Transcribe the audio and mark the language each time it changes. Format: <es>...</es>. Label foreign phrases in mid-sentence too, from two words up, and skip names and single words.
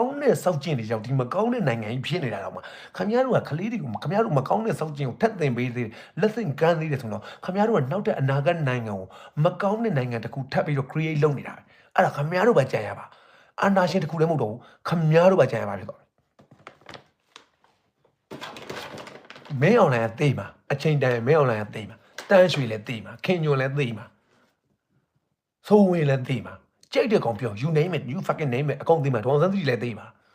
<my>င်းတဲ့စောက်ကျင့်တွေကြောင့်ဒီမကောင်းတဲ့နိုင်ငံကြီးဖြစ်နေတာတော့မှခမားတို့ကခလေးတွေကိုခမားတို့မကောင်းတဲ့စောက်ကျင့်ကိုထက်သင်ပေးသေးလက်ဆင့်ကမ်းသေးတယ်ဆိုတော့ခမားတို့ကနောက်တဲ့အနာဂတ်နိုင်ငံကိုမကောင်းတဲ့နိုင်ငံတစ်ခုထပ်ပြီးတော့ create လုပ်နေတာအဲ့ဒါခမားတို့ပဲကြံရပါအာနာရှင်တစ်ခုလည်းမဟုတ်တော့ဘူးခမားတို့ပဲကြံရပါဖြစ်တော့ မင်းအွန်လိုင်းကသိမှာအချိန်တန်မင်းအွန်လိုင်းကသိမှာတန်းရွှေလည်းသိမှာခင်ညွန်လည်းသိမှာဆိုးဝင်လည်းသိမှာကြိတ်တဲ့ကောင်ပြော</my> <en>you name it you fucking name it</en> <my>အကုန်သိမှာဒေါအောင်ဆန်းစုကြည်လည်းသိမှာ</my>